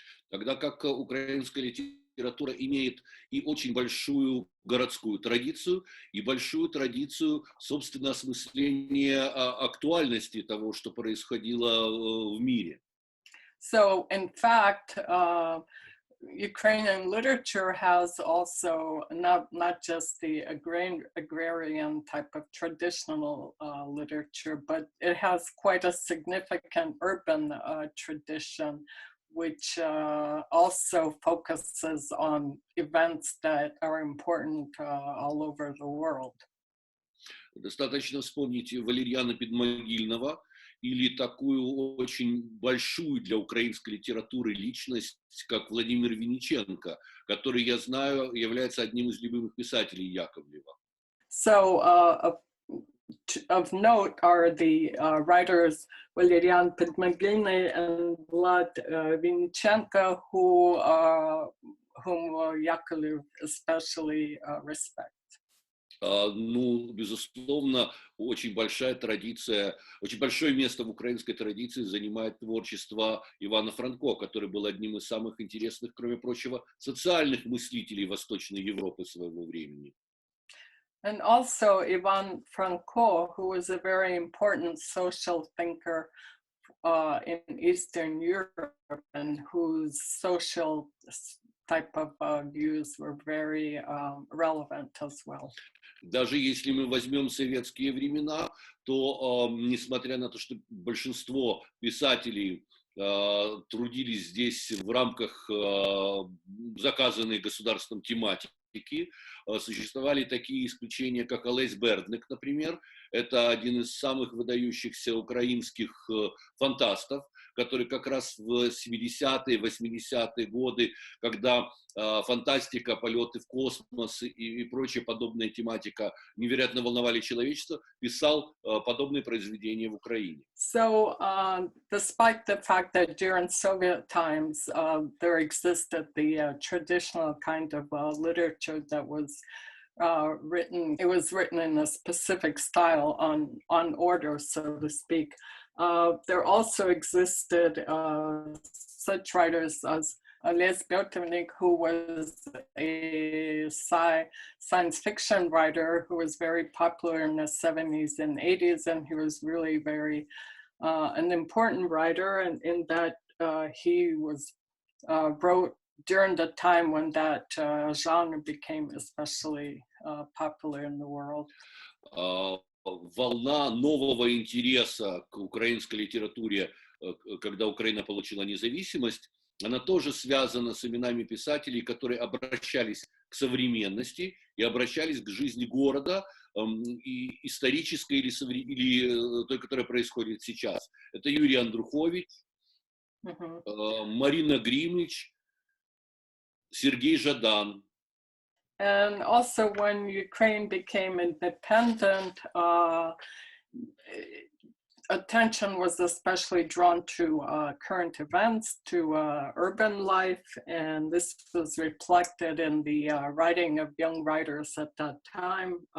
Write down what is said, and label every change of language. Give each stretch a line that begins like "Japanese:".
Russian: Тогда как украинская литература имеет и очень большую городскую традицию, и большую традицию, собственно, осмысления актуальности того, что происходило в мире.
English: So, in fact, Ukrainian literature has also not just the agrarian type of traditional literature, but it has quite a significant urban tradition, which also focuses on events that are important all over the world.
Russian: Достаточно вспомнить Валерьяна Подмогильного или такую очень большую для украинской литературы личность, как Владимир Винниченко, который, я знаю, является одним из любимых писателей Яковлева.
English: So, of note are the writers Valerian Podmogilny and Vlad Vinnichenko, whom Yakovlev especially respects.
Russian: Ну, безусловно, очень большая традиция, очень большое место в украинской традиции занимает творчество Ивана Франко, который был одним из самых интересных, кроме прочего, социальных мыслителей Восточной Европы своего времени.
English: And also Ivan Franko, who was a very important social thinker in Eastern Europe, and whose social type of views were very relevant as well.
Russian: Даже если мы возьмем советские времена, то, несмотря на то, что большинство писателей трудились здесь в рамках заказанной государством тематики, существовали такие исключения, как Олесь Бердник, например. Это один из самых выдающихся украинских фантастов, который как раз в 70-е, 80-е годы, когда фантастика, полеты в космос и прочая подобная тематика невероятно волновали человечество, писал подобные произведения в Украине.
English: So, despite the fact that during Soviet times there existed the traditional kind of literature that was written, it was written in a specific style on order, so to speak. There also existed such writers as Debютний, who was a science fiction writer who was very popular in the 70s and 80s, and he was really very an important writer, and in that he was wrote during the time when that genre became especially popular in the world.
Russian: Волна нового интереса к украинской литературе, когда Украина получила независимость, она тоже связана с именами писателей, которые обращались к современности и обращались к жизни города, и исторической или той, которая происходит сейчас. Это Юрий Андрухович, Марина Гримич, Сергей Жадан.
English: And also when Ukraine became independent, attention was especially drawn to current events, to urban life, and this was reflected in the writing of young writers at that time.